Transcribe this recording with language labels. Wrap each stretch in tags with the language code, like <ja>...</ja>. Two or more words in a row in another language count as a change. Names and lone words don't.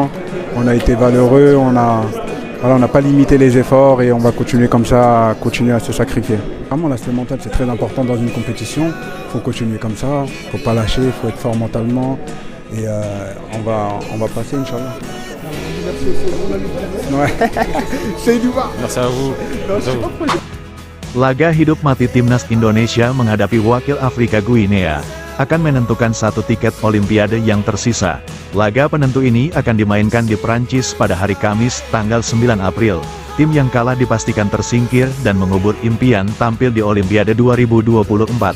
<fr>On a été valeureux, on n'a pas limité les efforts et on va continuer comme ça, continuer à se sacrifier. Vraiment, l'aspect mental, c'est très important dans une compétition. Il faut continuer comme ça, il ne faut pas lâcher, il faut être fort mentalement. Et on va passer, Inch'Allah. Ouais. Merci à vous. Merci à vous.</fr> <id>Laga hidup mati timnas Indonesia menghadapi wakil Afrika Guinea akan menentukan satu tiket Olimpiade yang tersisa. Laga penentu ini akan dimainkan di Prancis pada hari Kamis, tanggal 9 April. Tim yang kalah dipastikan tersingkir dan mengubur impian tampil di Olimpiade 2024.</id>